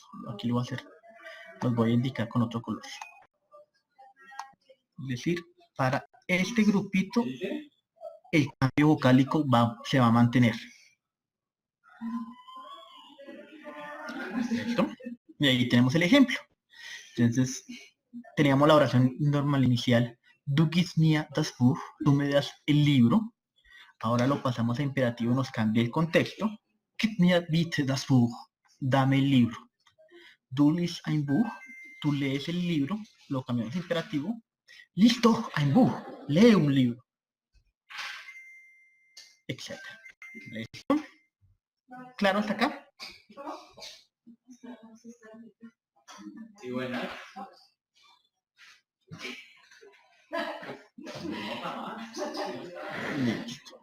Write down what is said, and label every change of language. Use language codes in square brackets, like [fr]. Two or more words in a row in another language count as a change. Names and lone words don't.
[es] Aquí lo voy a hacer, los voy a indicar con otro color. Es decir, para este grupito, el cambio vocálico se va a mantener. ¿Listo? Y ahí tenemos el ejemplo. Entonces, teníamos la oración normal inicial. [de] Du gibst mir das Buch. [es] Tú me das el libro. Ahora lo pasamos a imperativo, nos cambia el contexto. [de] Gib mir bitte das Buch. [es] Dame el libro. [de] Du liest ein Buch. [es] Tú lees el libro. Lo cambiamos a imperativo. [de] Lies doch ein Buch. [es] Lee un libro. Etcétera. ¿Listo? ¿Claro hasta acá? Y bueno. Listo.